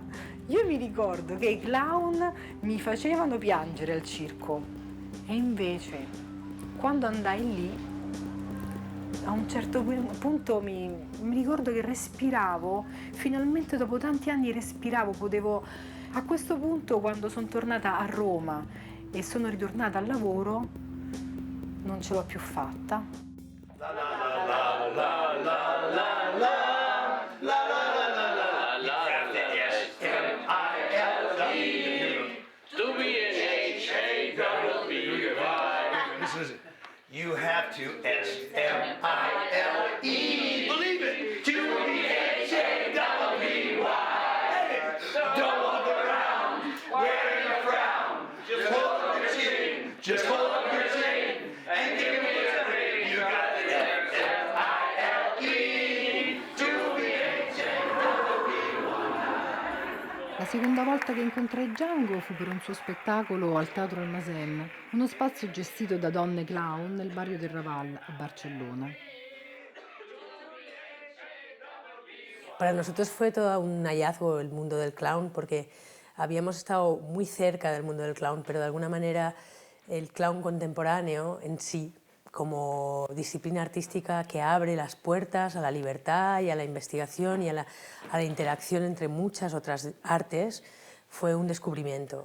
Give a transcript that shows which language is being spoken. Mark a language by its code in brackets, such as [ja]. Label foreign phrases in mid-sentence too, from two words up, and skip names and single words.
[it] Io mi ricordo che i clown mi facevano piangere al circo e invece quando andai lì a un certo punto mi ricordo che respiravo, finalmente dopo tanti anni respiravo, potevo. A questo punto, quando sono tornata a Roma e sono ritornata al lavoro, non ce l'ho più fatta. [en] You have to S-M-I-L-E. Believe it. To the H-A-W-B-Y. Don't walk around wearing a frown. Just hold up your chin. Just hold up your chin. And give me a ring. You got the S-M-I-L-E. To the H-A-W-B-Y. [it] La seconda volta che incontrai Django fu per un suo spettacolo al Teatro El Masem, uno spazio gestito da donne clown nel barrio del Raval a Barcellona. [es] Para nosotros fue todo un hallazgo el mundo del clown porque habíamos estado muy cerca del mundo del clown, pero de alguna manera el clown contemporáneo en sí, como disciplina artística que abre las puertas a la libertad y a la investigación y a la interacción entre muchas otras artes, fue un descubrimiento.